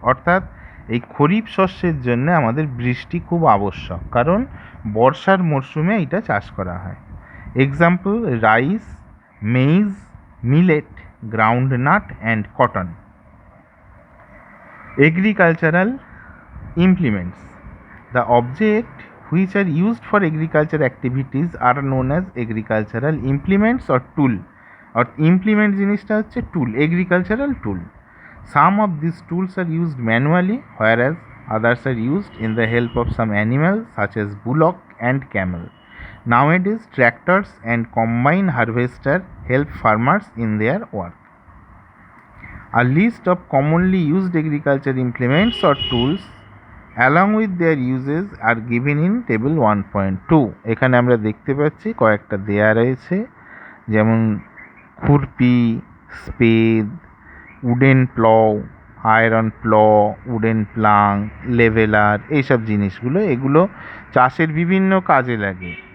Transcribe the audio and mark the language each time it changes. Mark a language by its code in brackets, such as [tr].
[bn] অর্থাৎ এই খরিফ শস্যের জন্য আমাদের বৃষ্টি খুব আবশ্যক, কারণ বর্ষার মরশুমে এটা চাষ করা হয়। [en] Example rice, maize, millet, groundnut and cotton. Agricultural implements. The objects which are used for agriculture activities are known as agricultural implements or tool. Or implement [bn] জিনিসটা হচ্ছে [en] tool, agricultural tool. Some of these tools are used manually, whereas others are used in the help of some animals such as bullock and camel. Nowadays, tractors and combine harvester help farmers in their work. A list of commonly used agriculture implements or tools along with their uses are given in table 1.2. [bn] এখানে আমরা দেখতে পাচ্ছি কয়েকটা দেয়া রয়েছে, যেমন খুরপি, স্পেদ, wooden প্লও, iron প্ল, wooden Planck, leveller, এইসব জিনিসগুলো, এগুলো চাষের বিভিন্ন কাজে লাগে।